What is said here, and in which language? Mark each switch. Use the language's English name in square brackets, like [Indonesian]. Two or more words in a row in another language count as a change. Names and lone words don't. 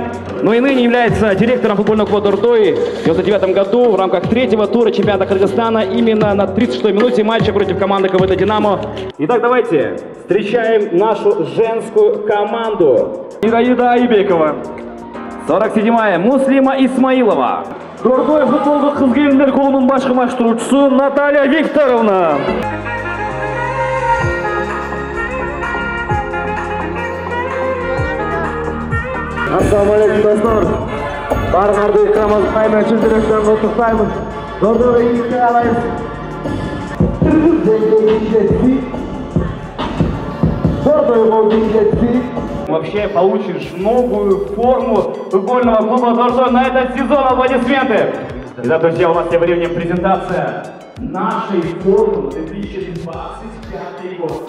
[Russian] Но и ныне является директором футбольного клуба Дордой. В 1999 году в рамках 3-го тура чемпионата Кыргызстана именно на 36-й минуте матча против команды КВД «Динамо». Итак, давайте встречаем нашу женскую команду. Ираида Айбекова. 47-я Муслима Исмаилова. [Kyrgyz] Дордой футболдук кыз-келиндер клубунун башкы машыктыруучусу Наталья Викторовна. [Arabic] السلام عليكم, [Kyrgyz] достор. Баарыңарды экраныбыз менен чын жүрөктөн куттуктаймын. Дордойго ийгилик каалайбыз. Дордойго ийгилик. [Russian] Вообще получишь новую форму футбольного клуба Дордой на этот сезон. Аплодисменты! Итак, друзья, у нас тем временем презентация нашей формы 2025 год.